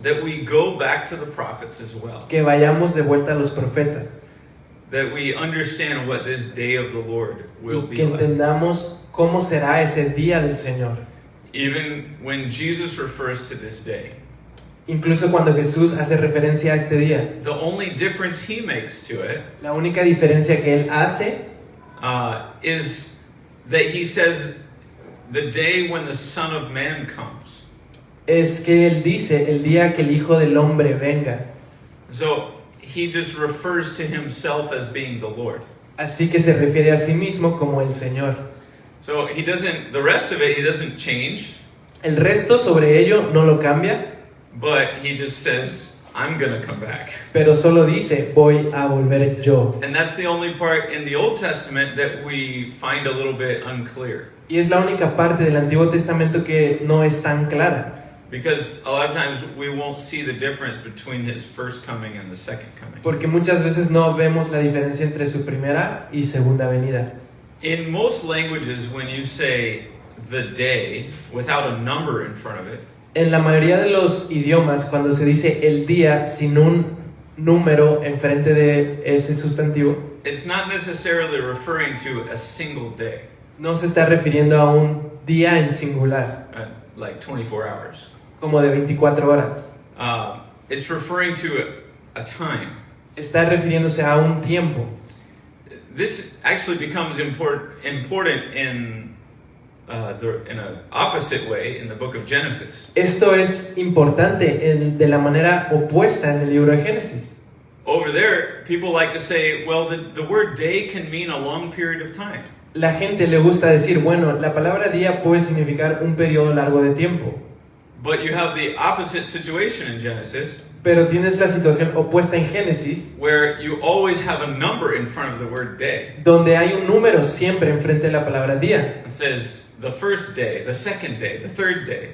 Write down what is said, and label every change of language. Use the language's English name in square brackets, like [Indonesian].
[English] that we go back to the prophets as well. [Spanish] que vayamos de vuelta a los profetas [English] That we understand what this day of the Lord will [Spanish] y [English] be [Spanish] que [English] like. [Spanish] entendamos cómo será ese día del Señor. [English] Even when Jesus refers to this day, [Spanish] Incluso cuando Jesús hace referencia a este día, [English] the only difference he makes to it [Spanish] la única diferencia que él hace [English] is that he says the day when the Son of Man comes. [Spanish] es que él dice el día que el Hijo del Hombre venga. [English] So he just refers to himself as being the Lord. [Spanish] Así que se refiere a sí mismo como el Señor. [English] So the rest of it, he doesn't change, [Spanish] El resto sobre ello no lo cambia, [English] but he just says, I'm going to come back. [Spanish] pero solo dice, voy a volver yo. [English] And that's the only part in the Old Testament that we find a little bit unclear. [Spanish] Y es la única parte del Antiguo Testamento que no es tan clara. [English] Because a lot of times we won't see the difference between his first coming and the second coming. [Spanish] Porque muchas veces no vemos la diferencia entre su primera y segunda venida. [English] In most languages, when you say the day without a number in front of it, [Spanish] En la mayoría de los idiomas, cuando se dice el día sin un número enfrente de ese sustantivo, [English] it's not necessarily referring to a single day, [Spanish] no se está refiriendo a un día en singular, [English] like 24 hours. [Spanish] como de 24 horas. [English] It's referring to a time. [Spanish] Está refiriéndose a un tiempo. [English] This actually becomes important in an opposite way in the book of Genesis. [Spanish] Esto es importante de la manera opuesta en el libro de Génesis. [English] Over there, people like to say, well, the word day can mean a long period of time. [Spanish] La gente le gusta decir, bueno, la palabra día puede significar un periodo largo de tiempo. [English] But you have the opposite situation in Genesis, [Spanish] Pero tienes la situación opuesta en Génesis, [English] where you always have a number in front of the word day. [Spanish] donde hay un número siempre enfrente de la palabra día. [English] It says the first day, the second day, the third day.